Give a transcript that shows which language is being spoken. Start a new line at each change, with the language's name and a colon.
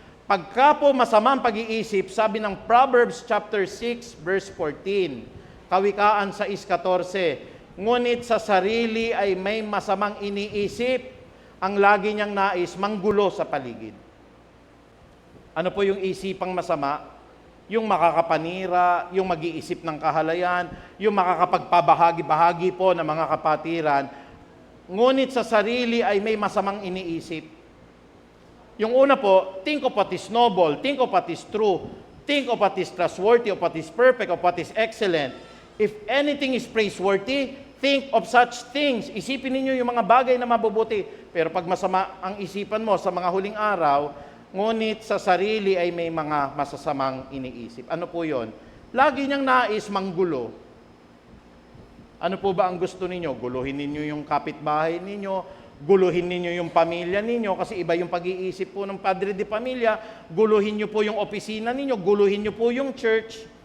Filipino: Pagka po masamang pag-iisip, sabi ng Proverbs chapter 6 verse 14, Kawikaan 6:14, ngunit sa sarili ay may masamang iniisip, ang lagi niyang nais manggulo sa paligid. Ano po yung isipang masama? Yung makakapanira, yung mag-iisip ng kahalayan, yung makakapagpabahagi-bahagi po ng mga kapatiran, ngunit sa sarili ay may masamang iniisip. Yung una po,
English: think of what is noble, think of what is true, think of what is trustworthy, of what is perfect, of what is excellent. If anything is praiseworthy, think of such things.
Filipino: Isipin ninyo yung mga bagay na mabubuti. Pero pag masama ang isipan mo sa mga huling araw, ngunit sa sarili ay may mga masasamang iniisip. Ano po yon? Lagi niyang nais manggulo. Ano po ba ang gusto ninyo? Guluhin ninyo yung kapitbahay ninyo, guluhin ninyo yung pamilya ninyo, kasi iba yung pag-iisip po ng padre de pamilya, guluhin nyo po yung opisina ninyo, guluhin nyo po yung church.